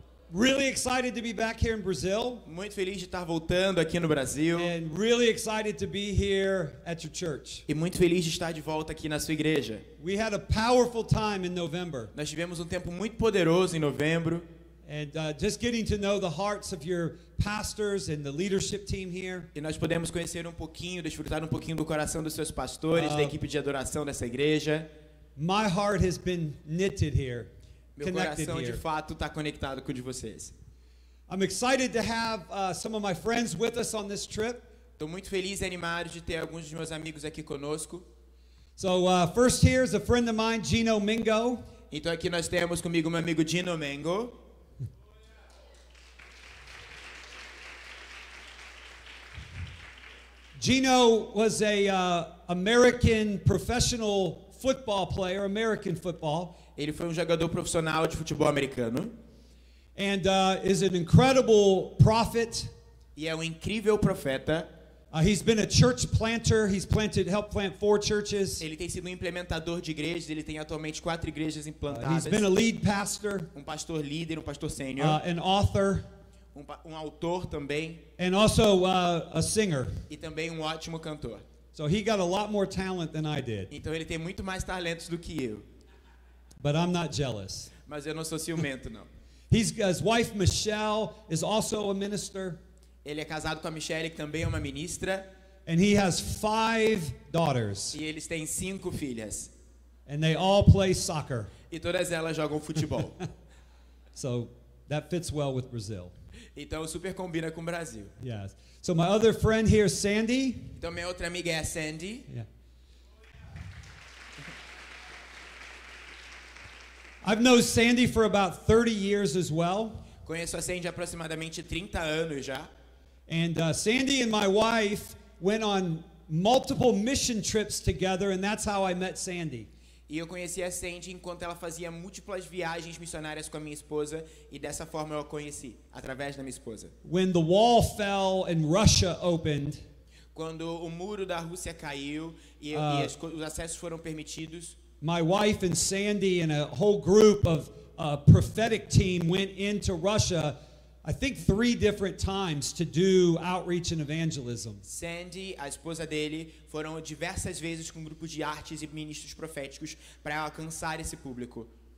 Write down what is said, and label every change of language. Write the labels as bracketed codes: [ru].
[en] Really excited to be back here in Brazil. [pt] Muito feliz de estar voltando aqui no Brasil. [en] And really excited to be here at your church. [pt] E muito feliz de estar de volta aqui na sua igreja. [en] We had a powerful time in November. [pt] Nós tivemos um tempo muito poderoso em novembro. [en] And just getting to know the hearts of your pastors and the leadership team here. [pt] E nós podemos conhecer um pouquinho, desfrutar um pouquinho do coração dos seus pastores, da equipe de adoração dessa igreja. [en] My heart has been knitted here. [pt] Meu coração de fato está conectado com o de vocês. [en] I'm excited to have some of my friends with us on this trip. [pt] Estou muito feliz e animado de ter alguns dos meus amigos aqui conosco. [en] So first here is a friend of mine, Gino Mingo. [pt] Então aqui nós temos comigo meu amigo Gino Mengo. [en] Gino was a American professional football player, American football. [pt] Ele foi um jogador profissional de futebol americano. [en] And is an incredible prophet. [pt] E é um incrível profeta. [en] He's been a church planter. He's helped plant 4 churches. [pt] Ele tem sido um implementador de igrejas. Ele tem atualmente 4 igrejas implantadas. [en] He's been a lead pastor. [pt] Um pastor líder, um pastor sênior. [en] An author. [pt] Um autor também. [en] And also a singer. [pt] E também um ótimo cantor. [en] So he got a lot more talent than I did. [pt] Então ele tem muito mais talentos do que eu. [en] But I'm not jealous. [pt] Mas eu não sou ciumento, não. [en] His wife Michelle is also a minister. [pt] Ele é casado com a Michelle, que também é uma ministra. [en] And he has 5 daughters. [pt] E eles têm 5 filhas. [en] And they all play soccer. [pt] E todas elas jogam futebol. [en] So that fits well with Brazil. [pt] Então super combina com o Brasil. [en] Yes. So my other friend here, Sandy. [pt] Então minha outra amiga é a Sandy. [en] Yeah. I've known Sandy for about 30 years as well. [pt] Conheço a Sandy há aproximadamente 30 anos já. [en] And Sandy and my wife went on multiple mission trips together, and that's how I met Sandy. [pt] E eu conheci a Sandy enquanto ela fazia múltiplas viagens missionárias com a minha esposa, e dessa forma eu a conheci, através da minha esposa. [en] When the wall fell and Russia opened, [pt] quando o muro da Rússia caiu e os acessos foram permitidos, [en] my wife and Sandy and a whole group of prophetic team went into Russia, I think 3 different times to do outreach and evangelism. [pt] Sandy, a esposa dele, foram diversas vezes com um grupo de artes e ministros proféticos para alcançar esse público.